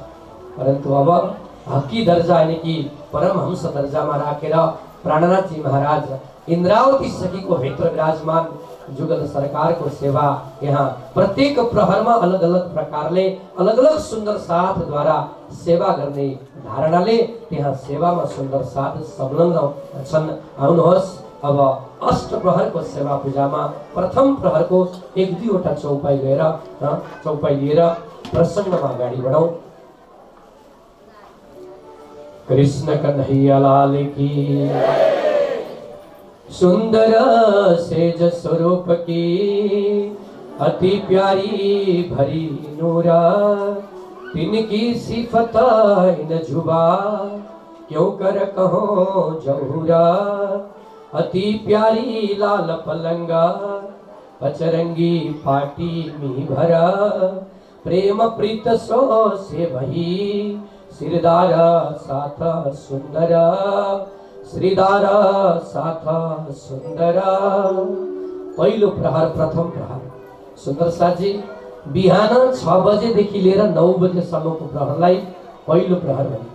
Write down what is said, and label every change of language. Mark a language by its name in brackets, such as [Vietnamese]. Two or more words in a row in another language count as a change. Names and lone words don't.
[Nepali] परन्तु अब हक्की दर्जा यानी कि परमहंस दर्जामा राखेर प्राणनाथजी महाराज इन्द्रावती सखीको भित्र विराजमान जुगल सरकारको सेवा यहाँ प्रत्येक प्रहरमा अलग अलग प्रकारले अलग अलग सुन्दर साथद्वारा सेवा गर्ने धारणाले त्यहाँ सेवामा सुन्दर साथ संलग्न छन्। आउनुहोस् अब अष्ट प्रहरको सेवा पूजामा प्रथम प्रहरको एक दुईवटा चौपाई गएर चौपाई लिएर प्रसङ्गमा अगाडि बढौँ। [Hindi] कृष्ण कन्हैया लाल की सुंदर सेज स्वरूप की अति प्यारी भरी नूरा तिनकी सिफत न जुबा क्यों कर कहो जहूरा अति प्यारी लाल पलंगा पचरंगी पाटी मी भरा प्रेम प्रीत सो से वही श्रीदारा साथ सुंदरा श्रीदारा साथ सुंदरा। [Nepali] पहिलो प्रहर प्रथम प्रहर सुन्दर साथी बिहान 6 बजेदेखि लिएर 9 बजेसम्मको प्रहरलाई पहिलो प्रहर भनिन्छ।